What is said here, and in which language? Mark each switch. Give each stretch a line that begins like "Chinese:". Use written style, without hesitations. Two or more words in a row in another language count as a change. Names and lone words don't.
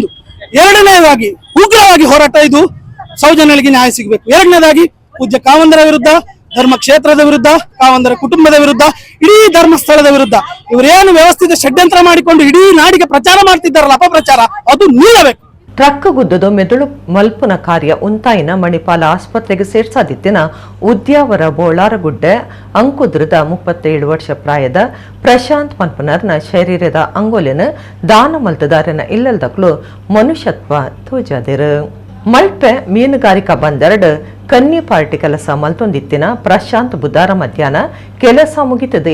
Kannada: ಎರಡನೇದಾಗಿ ಉಗ್ರವಾಗಿ ಹೋರಾಟ, ಇದು ಸೌಜನ್ಯಳಿಗೆ ನ್ಯಾಯ ಸಿಗಬೇಕು. ಎರಡನೇದಾಗಿ ಪೂಜ್ಯ ಕಾವಂದರ ವಿರುದ್ಧ, ಧರ್ಮ ಕ್ಷೇತ್ರದ ವಿರುದ್ಧ, ಕಾವಂದರ ಕುಟುಂಬದ ವಿರುದ್ಧ, ಇಡೀ ಧರ್ಮಸ್ಥಳದ ವಿರುದ್ಧ ಇವರೇನು ವ್ಯವಸ್ಥಿತ ಷಡ್ಯಂತ್ರ ಮಾಡಿಕೊಂಡು ಇಡೀ ನಾಡಿಗೆ ಪ್ರಚಾರ ಮಾಡ್ತಿದ್ದಾರಲ್ಲ, ಅಪಪ್ರಚಾರ, ಅದು ನಿಲ್ಲಬೇಕು.
Tulu: ಟ್ರಕ್ ಗುದ್ದದ ಮೆದುಳು ಮಲ್ಪುನ ಕಾರ್ಯ ಉಂತಾಯಿನ ಮಣಿಪಾಲ ಆಸ್ಪತ್ರೆಗೆ ಸೇರ್ಸಾದಿತ್ತಿನ ಉದ್ಯಾವರ ಬೋಳಾರಗುಡ್ಡೆ ಅಂಕುದ್ರದ 37 ವರ್ಷ ಪ್ರಾಯದ ಪ್ರಶಾಂತ್ ಮಲ್ಪನರ್ನ ಶರೀರದ ಅಂಗೋಲಿನ ದಾನ ಮಲ್ತದಾರನ ಇಲ್ಲಲ್ದಕ್ಲು ಮನುಷ್ಯತ್ವ ತೋಜಾದಿರು. ಮಲ್ಪೆ ಮೀನುಗಾರಿಕಾ ಬಂದರ್ಡ್ ಕನ್ನಿ ಪಾರ್ಟಿ ಕೆಲಸ ಮಲ್ತೊಂದಿತ್ತಿನ ಪ್ರಶಾಂತ್ ಬುಧವಾರ ಮಧ್ಯಾಹ್ನ ಕೆಲಸ ಮುಗಿತದ